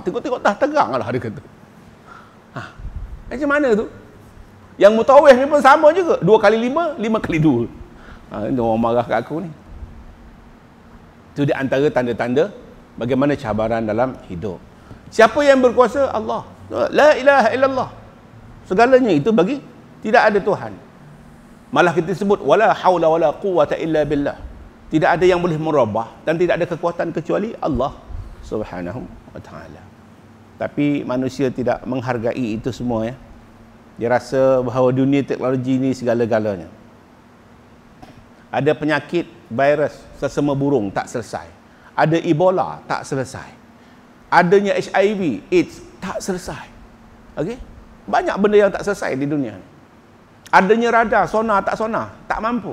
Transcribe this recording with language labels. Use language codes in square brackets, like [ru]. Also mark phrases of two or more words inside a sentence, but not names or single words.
[ms] Tengok-tengok dah terang lah dia kata. Macam mana tu? Yang mutawih ni pun sama juga. 2 kali 5, 5 kali 2. Ini orang marah kat aku ni. Itu di antara tanda-tanda bagaimana cabaran dalam hidup. Siapa yang berkuasa? Allah. [ar] La ilaha illallah. [ms] Segalanya itu bagi tidak ada Tuhan. Malah kita sebut [ar] wala haula wala quwwata illa billah. [ms] Tidak ada yang boleh merubah dan tidak ada kekuatan kecuali [ar] Allah Subhanahu wa taala. [ms] Tapi manusia tidak menghargai itu semua ya. Dia rasa bahawa dunia teknologi ini segala-galanya. Ada penyakit virus sesama burung tak selesai. Ada Ebola tak selesai. Adanya HIV, AIDS tak selesai. Okey? Banyak benda yang tak selesai di dunia ni. Adanya radar, sonar tak mampu.